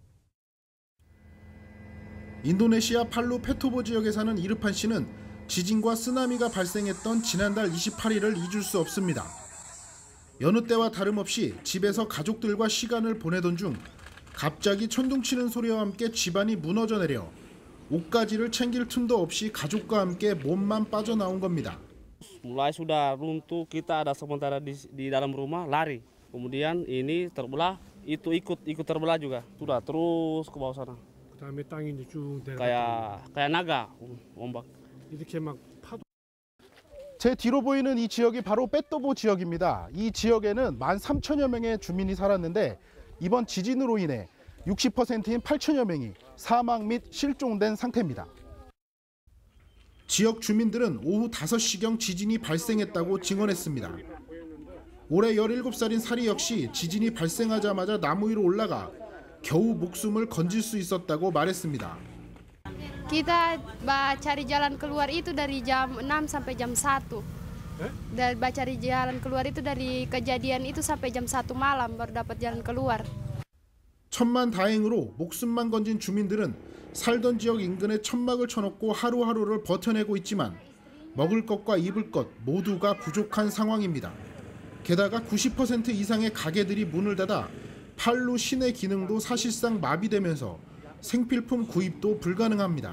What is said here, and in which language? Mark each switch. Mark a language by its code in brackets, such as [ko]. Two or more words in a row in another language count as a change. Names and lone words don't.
[ko] 인도네시아 팔루 페토보 지역에 사는 이르판 씨는 지진과 쓰나미가 발생했던 지난달 28일을 잊을 수 없습니다. 여느 때와 다름없이 집에서 가족들과 시간을 보내던 중 갑자기 천둥치는 소리와 함께 집안이 무너져 내려 옷가지를 챙길 틈도 없이 가족과 함께 몸만 빠져나온 겁니다. [id] Mulai sudah runtuh, kita ada sementara di dalam rumah lari. Kemudian ini terbelah, itu ikut terbelah juga. Sudah terus ke bawah sana. [ko] 그다음에 땅이 이제 쭉 [id] kayak naga ombak. [ko] 이렇게 막 파도. 제 뒤로 보이는 이 지역이 바로 페토보 지역입니다. 이 지역에는 13,000여 명의 주민이 살았는데 이번 지진으로 인해 60%인 8천여 명이 사망 및 실종된 상태입니다. 지역 주민들은 오후 5시경 지진이 발생했다고 증언했습니다. 올해 17살인 사리 역시 지진이 발생하자마자 나무 위로 올라가 겨우 목숨을 건질 수 있었다고 말했습니다. [id] Kita cari jalan keluar itu dari jam 6 sampai jam 1. Dan cari jalan keluar itu dari kejadian itu sampai jam 1 malam baru dapat jalan keluar. [ko] 천만 다행으로 목숨만 건진 주민들은 살던 지역 인근에 천막을 쳐놓고 하루하루를 버텨내고 있지만 먹을 것과 입을 것 모두가 부족한 상황입니다. 게다가 90% 이상의 가게들이 문을 닫아 팔루 시내 기능도 사실상 마비되면서 생필품 구입도 불가능합니다.